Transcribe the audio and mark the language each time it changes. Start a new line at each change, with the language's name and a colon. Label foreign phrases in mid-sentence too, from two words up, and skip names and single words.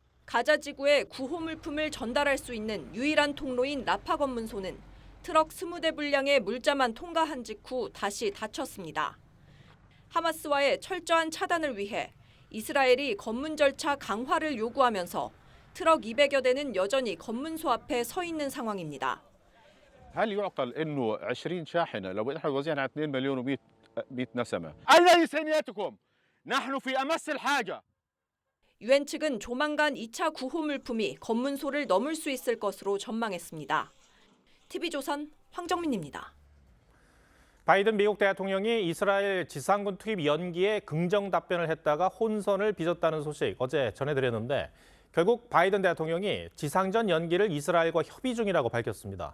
Korean: 가자 지구에 구호 물품을 전달할 수 있는 유일한 통로인 라파 검문소는 트럭 20대 분량의 물자만 통과한 직후 다시 닫혔습니다. 하마스와의 철저한 차단을 위해 이스라엘이 검문 절차 강화를 요구하면서 트럭 200여 대는 여전히 검문소 앞에 서 있는 상황입니다.
Arabic: هل يعقل انه 20 شاحنه لو احنا وزعنا على 2 مليون و100 نسمه اين انسانيتكم نحن في امس الحاجه
Korean: 유엔 측은 조만간 2차 구호 물품이 검문소를 넘을 수 있을 것으로 전망했습니다. TV조선 황정민입니다. 바이든 미국 대통령이 이스라엘 지상군 투입 연기에 긍정 답변을 했다가 혼선을 빚었다는 소식 어제 전해드렸는데 결국 바이든 대통령이 지상전 연기를 이스라엘과 협의 중이라고 밝혔습니다.